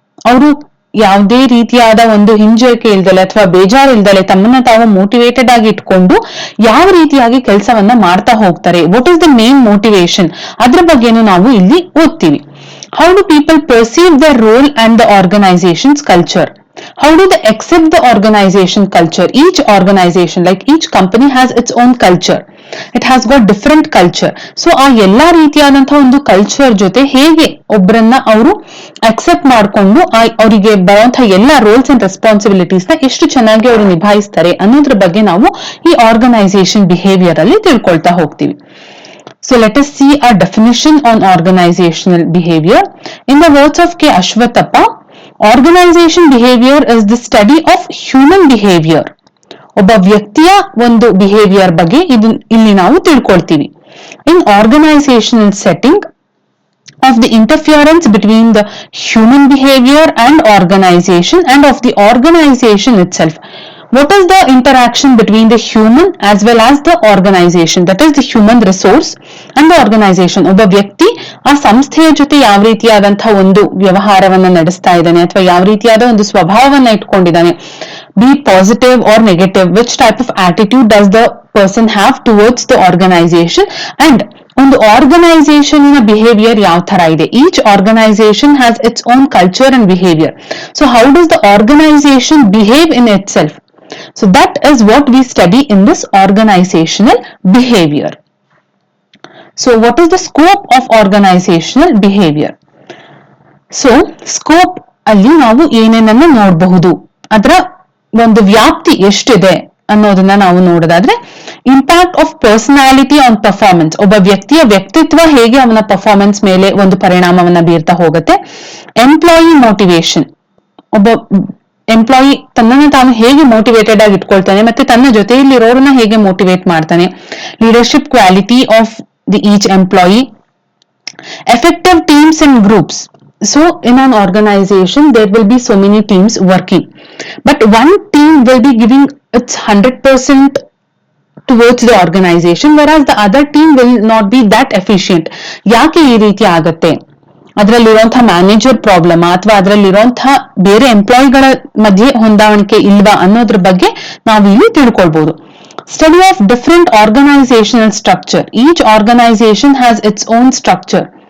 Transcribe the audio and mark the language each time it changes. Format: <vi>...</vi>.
<kn>ಅವರು ಯಾವುದೇ ರೀತಿಯಾದ ಒಂದು ಹಿಂಜರಿಕೆ ಇಲ್ದಲೆ ಅಥವಾ ಬೇಜಾರು ಇಲ್ದಲೆ ತಮ್ಮನ್ನ ತಾವು ಮೋಟಿವೇಟೆಡ್ ಆಗಿ ಇಟ್ಕೊಂಡು ಯಾವ ರೀತಿಯಾಗಿ ಕೆಲಸವನ್ನ ಮಾಡ್ತಾ ಹೋಗ್ತಾರೆ,</kn> <en>what is the main motivation,</en> <kn>ಅದ್ರ ಬಗ್ಗೆನೂ ನಾವು ಇಲ್ಲಿ ಓದ್ತೀವಿ.</kn> <en>How do people perceive the role and the organization's culture. How do they accept the organization culture? Each organization, like each company, has its own culture. It has got different culture.</en> <kn>So ಆ ಎಲ್ಲಾ ರೀತಿಯಾದಂತಹ ಒಂದು culture ಜೊತೆ ಹೇಗೆ ಒಬ್ಬರನ್ನ ಅವರು accept ಮಾಡ್ಕೊಂಡು ಅವರಿಗೆ ಬರುವಂತಹ ಎಲ್ಲಾ ರೋಲ್ಸ್ ಅಂಡ್ ರೆಸ್ಪಾನ್ಸಿಬಿಲಿಟೀಸ್ ನ ಎಷ್ಟು ಚೆನ್ನಾಗಿ ಅವರು ನಿಭಾಯಿಸ್ತಾರೆ ಅನ್ನೋದ್ರ ಬಗ್ಗೆ ನಾವು ಈ ಆರ್ಗನೈಸೇಷನ್ ಬಿಹೇವಿಯರ್ ಅಲ್ಲಿ ತಿಳ್ಕೊಳ್ತಾ ಹೋಗ್ತೀವಿ.</kn> <en>So let us see a definition on organizational behavior. In the words of K. Ashwathappa, organization behaviour is the study of human behaviour.</en> <kn>ಒಬ್ಬ ವ್ಯಕ್ತಿಯ ಒಂದು ಬಿಹೇವಿಯರ್ ಬಗ್ಗೆ ಇಲ್ಲಿ ನಾವು ತಿಳ್ಕೊಳ್ತೀವಿ. ಇನ್ organisational setting</kn> <en>of the interference between the human behavior and organization and of the organization itself. What is the interaction between the human as well as the organization, that is the human resource and the organization.</en> <kn>ಒಬ್ಬ ವ್ಯಕ್ತಿ ಆ ಸಂಸ್ಥೆಯ ಜೊತೆ ಯಾವ ರೀತಿಯಾದಂತಹ ಒಂದು ವ್ಯವಹಾರವನ್ನ ನಡೆಸ್ತಾ ಇದ್ದಾನೆ ಅಥವಾ ಯಾವ ರೀತಿಯಾದ ಒಂದು ಸ್ವಭಾವವನ್ನ ಇಟ್ಕೊಂಡಿದ್ದಾನೆ,</kn> <en>be positive or negative, which type of attitude does the person have towards the organization, and</en> <kn>ಒಂದು ಆರ್ಗನೈಸೇಷನ್ ಬಿಹೇವಿಯರ್ ಯಾವ ತರ ಇದೆ.</kn> <en>Each organization has its own culture and behaviour. So how does the organization behave in itself? So that is what we study in this organizational behavior. So what is the scope of organizational behavior?</en> <kn>So scope ಅಲ್ಲಿ ನಾವು ಏನೇನನ್ನ ನೋಡಬಹುದು, ಅದರ ಒಂದು ವ್ಯಾಪ್ತಿ ಎಷ್ಟಿದೆ ಅನ್ನೋದನ್ನ ನಾವು ನೋಡೋದಾದ್ರೆ,</kn> <en>Impact of personality on performance.</en> <kn>ಒಬ್ಬ ವ್ಯಕ್ತಿಯ ವ್ಯಕ್ತಿತ್ವ ಹೇಗೆ ಅವನ ಪರ್ಫಾರ್ಮೆನ್ಸ್ ಮೇಲೆ ಒಂದು ಪರಿಣಾಮವನ್ನ ಬೀರ್ತಾ ಹೋಗುತ್ತೆ. ಎಂಪ್ಲಾಯಿ ಮೋಟಿವೇಶನ್, ಒಬ್ಬ ಎಂಪ್ಲಾಯಿ ತನ್ನನ್ನು ತಾನು ಹೇಗೆ ಮೋಟಿವೇಟೆಡ್ ಆಗಿ ಇಟ್ಕೊಳ್ತಾನೆ ಮತ್ತೆ ತನ್ನ ಜೊತೆಯಲ್ಲಿರೋರನ್ನ ಹೇಗೆ ಮೋಟಿವೇಟ್ ಮಾಡ್ತಾನೆ.</kn> <en>Leadership quality of the each employee. Effective teams and groups. So in an organization there will be so many teams working, but one team will be giving its 100% towards the organization, whereas the other team will not be that efficient.</en> <kn>ಯಾಕೆ ಈ ರೀತಿ ಆಗತ್ತೆ? ಅದರಲ್ಲಿರುವಂತಹ manager problem ಅಥವಾ ಅದರಲ್ಲಿರುವಂತಹ ಬೇರೆ ಎಂಪ್ಲಾಯಿಗಳ ಮಧ್ಯೆ ಹೊಂದಾಣಿಕೆ ಇಲ್ವಾ ಅನ್ನೋದ್ರ ಬಗ್ಗೆ ನಾವು ಇಲ್ಲಿ ತಿಳ್ಕೊಳ್ಬಹುದು.</kn> <en>Study of different organizational structure. Each organization has its own structure.</en>